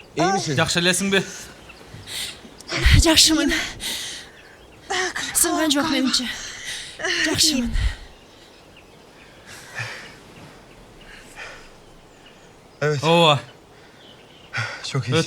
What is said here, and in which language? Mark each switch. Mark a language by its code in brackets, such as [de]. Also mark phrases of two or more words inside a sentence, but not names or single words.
[tr] İyi misin? [ky] Жақшы элесиңби? Жақшымын. Сынған жоқ меніңше. Жақшымын. [tr] Evet. [ky] Ооба, [tr] Çok iyi.